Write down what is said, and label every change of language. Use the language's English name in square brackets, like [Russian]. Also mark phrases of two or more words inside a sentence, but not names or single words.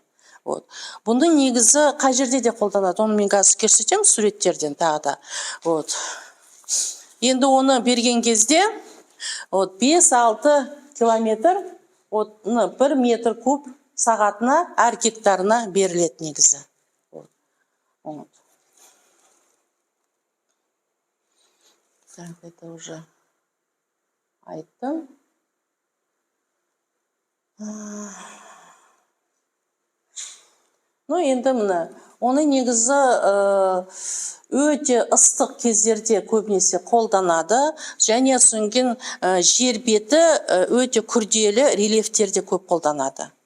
[Kazakh] Бұны негізі қай жерде де қолданады. Оны мен қазір көрсетем суреттерден тағы да. Енді оны берген кезде 5-6 километр, 1 метр куб сағатына әр гектарына беріледі негізі. [Russian] Так, это уже айттым. [Kazakh] Енді мына, оны негізі өте ыстық кездерде көбінесе қолданады, және соңген жер беті өте күрделі рельефтерде көп қолданады.